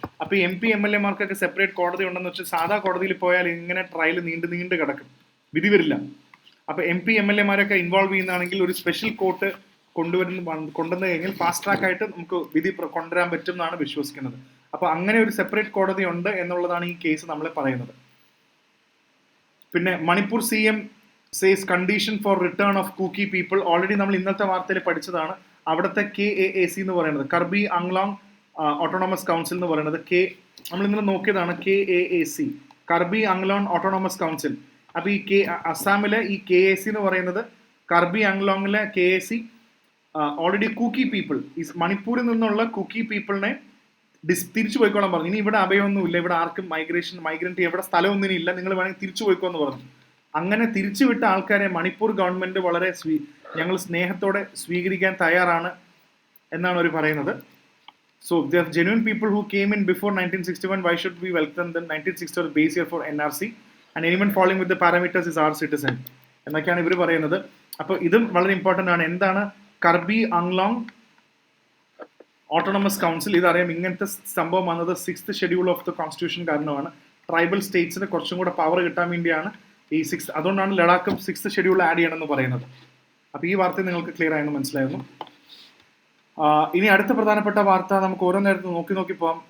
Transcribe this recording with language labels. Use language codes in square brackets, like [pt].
[ml] അപ്പോൾ ഈ MP MLA മാർക്കൊക്കെ സെപ്പറേറ്റ് കോടതി ഉണ്ടെന്ന് വെച്ചാൽ സാധാ കോടതിയിൽ പോയാൽ ഇങ്ങനെ ട്രയൽ നീണ്ട് കിടക്കും, വിധി വരില്ല. അപ്പോൾ MP MLA മാരൊക്കെ ഇൻവോൾവ് ചെയ്യുന്നതാണെങ്കിൽ ഒരു സ്പെഷ്യൽ കോർട്ട് കൊണ്ടുവന്നു കഴിഞ്ഞാൽ ഫാസ്റ്റ് ട്രാക്ക് ആയിട്ട് നമുക്ക് വിധി കൊണ്ടുവരാൻ പറ്റും എന്നാണ് വിശ്വസിക്കുന്നത്. അപ്പോൾ അങ്ങനെ ഒരു സെപ്പറേറ്റ് കോടതി ഉണ്ട് എന്നുള്ളതാണ് ഈ കേസ് നമ്മളെ പറയുന്നത്. [en] പിന്നെ Manipur CM says condition for return of Kuki people. [ml] Already നമ്മൾ ഇന്നത്തെ വാർത്തയിൽ പഠിച്ചതാണ്. അവിടുത്തെ KAAC എന്ന് പറയുന്നത്, കർബി ആംഗ്ലോങ് ഓട്ടോണോമസ് കൗൺസിൽ എന്ന് പറയുന്നത്, നമ്മൾ ഇന്നലെ നോക്കിയതാണ് KAAC, Karbi Anglong autonomous council. അപ്പോൾ ഈ അസാമിലെ ഈ KAC എന്ന് പറയുന്നത്, Karbi ആംഗ്ലോങ്ങിലെ KAC already Kuki people, ഈ മണിപ്പൂരിൽ നിന്നുള്ള കുക്കി പീപ്പിളിനെ തിരിച്ചു പോയിക്കോളാൻ പറഞ്ഞു. ഇനി ഇവിടെ അഭയമൊന്നുമില്ല, ഇവിടെ ആർക്കും മൈഗ്രന്റ് എവിടെ സ്ഥലമൊന്നും ഇല്ല, നിങ്ങൾ വേണമെങ്കിൽ തിരിച്ചു പോയിക്കോന്ന് പറഞ്ഞു. അങ്ങനെ തിരിച്ചുവിട്ട ആൾക്കാരെ മണിപ്പൂർ ഗവൺമെന്റ് വളരെ ഞങ്ങൾ സ്നേഹത്തോടെ സ്വീകരിക്കാൻ തയ്യാറാണ് എന്നാണ് അവർ പറയുന്നത്. [en] So the genuine people who came in before 1961, why should we welcome them? 1960 base year for NRC and anyone falling with the parameters is our citizen [ml] എന്നൊക്കെയാണ് ഇവർ പറയുന്നത്. അപ്പോൾ ഇതും വളരെ ഇമ്പോർട്ടൻ്റ് ആണ്. എന്താണ് കർബി ആംഗ്ലോങ് ഓട്ടോണമസ് കൗൺസിൽ? ഇതറിയാം, ഇങ്ങനത്തെ സംഭവം വന്നത് 6th schedule of the constitution കാരണമാണ്. ട്രൈബൽ സ്റ്റേറ്റ്സിന് കുറച്ചും കൂടെ പവർ കിട്ടാൻ വേണ്ടിയാണ് ഈ 6th, അതുകൊണ്ടാണ് ലഡാക്കും 6th ഷെഡ്യൂൾ ആഡ് ചെയ്യണമെന്ന് പറയുന്നത്. അപ്പോൾ ഈ വാർത്ത നിങ്ങൾക്ക് ക്ലിയർ ആയെന്ന് മനസ്സിലായിരുന്നു. ഇനി അടുത്ത പ്രധാനപ്പെട്ട വാർത്ത നമുക്ക് ഓരോ നേരത്ത് നോക്കി പോകാം.